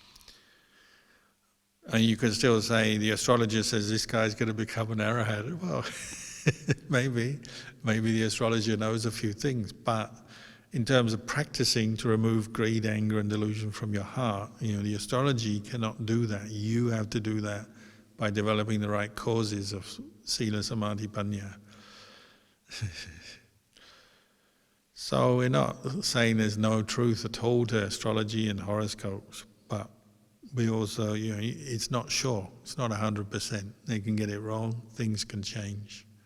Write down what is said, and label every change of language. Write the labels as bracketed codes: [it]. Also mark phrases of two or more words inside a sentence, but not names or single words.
[en] And you could still say the astrologer says this guy's going to become an arahant. Well, maybe the astrologer knows a few things, but in terms of practicing to remove greed, anger and delusion from your heart, the astrology cannot do that. You have to do that by developing the right causes of [pi] sila, samadhi, panya. [en] So we're not saying there's no truth at all to astrology and horoscopes, but we also, it's not sure. It's not 100%. They can get it wrong. Things can change.